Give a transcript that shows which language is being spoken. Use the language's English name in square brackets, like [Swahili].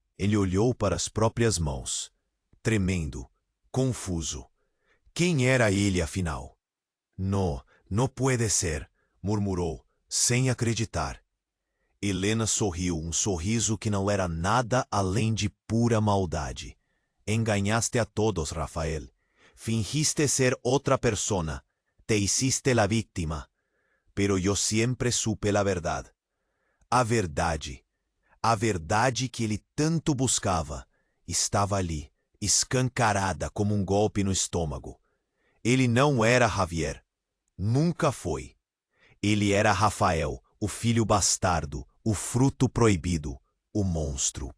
[Portuguese] Ele olhou para as próprias mãos, tremendo, confuso. Quem era ele, afinal? [Spanish] «No, no puede ser», [Portuguese] murmurou, sem acreditar. Helena sorriu, um sorriso que não era nada além de pura maldade. [Spanish] «Engañaste a todos, Rafael. Fingiste ser otra persona. Te hiciste la víctima. Pero yo siempre supe la verdad. [Portuguese] A verdade que ele tanto buscava, estava ali, escancarada como um golpe no estômago. Ele não era Javier. Nunca foi. Ele era Rafael, o filho bastardo, o fruto proibido, o monstro.